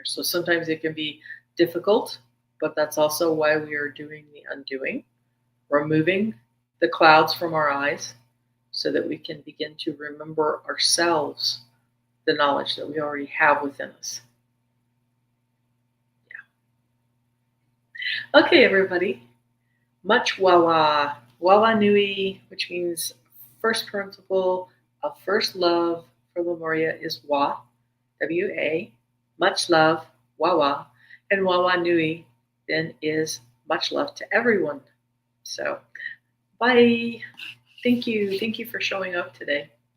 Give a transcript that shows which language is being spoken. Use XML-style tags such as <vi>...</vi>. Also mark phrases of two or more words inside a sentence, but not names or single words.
<en>So sometimes it can be difficult, but that's also why we are doing the undoing, removing the clouds from our eyes so that we can begin to remember ourselves the knowledge that we already have within us. Yeah. Okay, everybody. Much wawa. Wawa nui, which means first principle of first love for Lemuria is wa, W-A, much love, wawa, and wawa nui then is much love to everyone. So, bye. Thank you. Thank you for showing up today.</en>